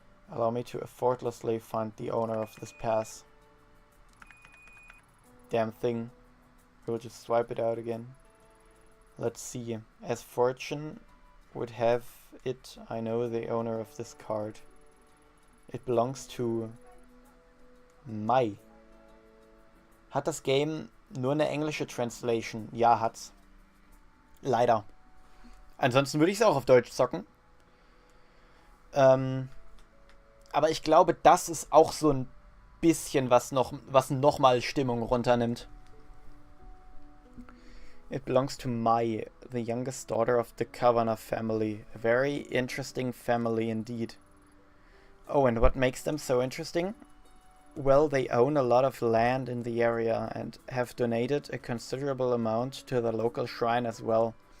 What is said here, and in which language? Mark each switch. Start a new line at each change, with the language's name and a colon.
English: Allow me to effortlessly find the owner of this pass. Damn thing. We'll just swipe it out again. Let's see. As fortune would have it, I know the owner of this card. It belongs to Mai.
German: Hat das Game nur eine englische Translation? Ja, hat's. Leider. Ansonsten würde ich es auch auf Deutsch zocken. Aber ich glaube, das ist auch so ein bisschen was noch mal Stimmung runternimmt.
English: It belongs to Mai, the youngest daughter of the Kavanagh family. A very interesting family indeed. Oh, and what makes them so interesting? Well, they own a lot of land in the area and have donated a considerable amount to the local shrine as well.